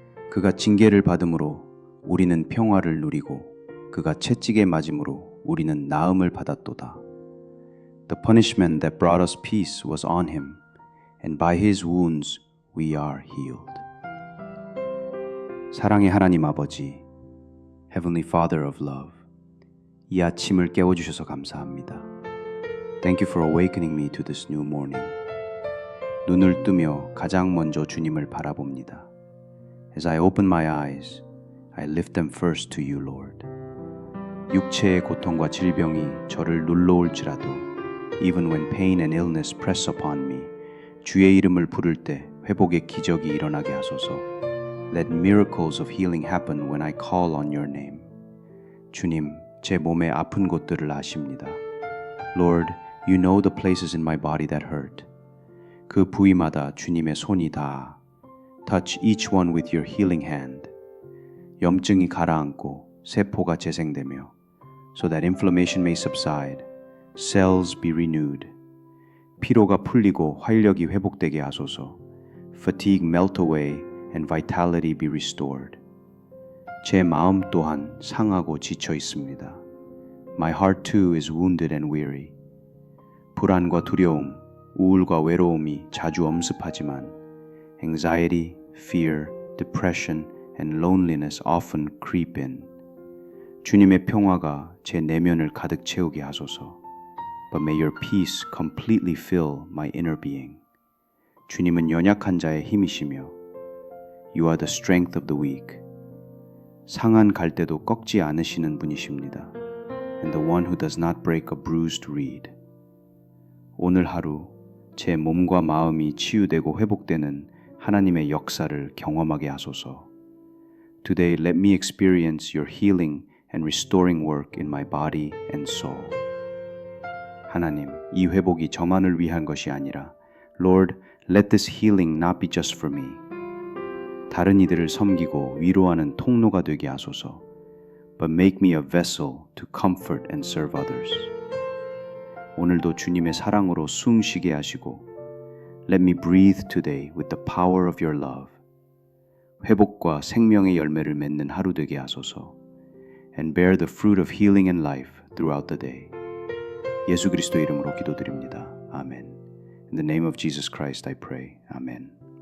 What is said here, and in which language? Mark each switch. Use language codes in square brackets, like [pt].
[ko] 그가 징계를 받음으로 우리는 평화를 누리고 그가 채찍에 맞음으로 우리는 나음을 받았도다. [en] The punishment that brought us peace was on him, and by his wounds we are healed. [ko] 사랑의 하나님 아버지, [en] Heavenly Father of love, [ko] 이 아침을 깨워주셔서 감사합니다. [en] Thank you for awakening me to this new morning. [ko] 눈을 뜨며 가장 먼저 주님을 바라봅니다. [en] As I open my eyes, I lift them first to you, Lord. [ko] 육체의 고통과 질병이 저를 눌러올지라도 [en] even when pain and illness press upon me [ko] 주의 이름을 부를 때 회복의 기적이 일어나게 하소서. [en] Let miracles of healing happen when I call on your name. [ko] 주님, 제 몸의 아픈 곳들을 아십니다. [en] Lord, you know the places in my body that hurt. [ko] 그 부위마다 주님의 손이 닿아. [en] Touch each one with your healing hand. [ko] 염증이 가라앉고 세포가 재생되며 [en] so that inflammation may subside, cells be renewed. [ko] 피로가 풀리고 활력이 회복되게 하소서. [en] Fatigue melt away and vitality be restored. [ko] 제 마음 또한 상하고 지쳐 있습니다. [en] My heart too is wounded and weary. [ko] 불안과 두려움, 우울과 외로움이 자주 엄습하지만 [en] anxiety, fear, depression, and loneliness often creep in. [ko] 주님의 평화가 제 내면을 가득 채우게 하소서. [en] But may your peace completely fill my inner being. [ko] 주님은 연약한 자의 힘이시며 [en] You are the strength of the weak. [ko] 상한 갈대도 꺾지 않으시는 분이십니다. [en] And the one who does not break a bruised reed. [ko] 오늘 하루 제 몸과 마음이 치유되고 회복되는 하나님의 역사를 경험하게 하소서. [en] Today let me experience your healing and restoring work in my body and soul. [ko] 하나님, 이 회복이 저만을 위한 것이 아니라 [en] Lord, let this healing not be just for me. [ko] 다른 이들을 섬기고 위로하는 통로가 되게 하소서. [en] But make me a vessel to comfort and serve others. [ko] 오늘도 주님의 사랑으로 숨 쉬게 하시고 [en] Let me breathe today with the power of your love. [ko] 회복과 생명의 열매를 맺는 하루 되게 하소서. [en] And bear the fruit of healing and life throughout the day. [ko] 예수 그리스도 이름으로 기도드립니다. 아멘. [en] In the name of Jesus Christ I pray. Amen.